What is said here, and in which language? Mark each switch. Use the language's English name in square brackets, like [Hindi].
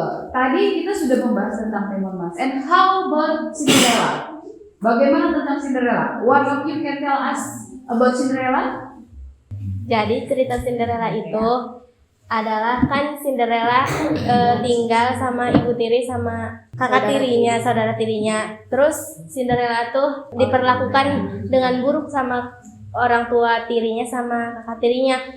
[Indonesian] Tadi kita sudah membahas tentang Timun Mas. [English] And how about Cinderella? [Indonesian] Bagaimana tentang Cinderella? [English] One of you can tell us about Cinderella? [Indonesian] Jadi cerita Cinderella itu adalah kan Cinderella tinggal sama ibu tiri sama kakak tirinya, saudara tirinya. Terus Cinderella tuh diperlakukan dengan buruk sama orang tua tirinya sama kakak tirinya.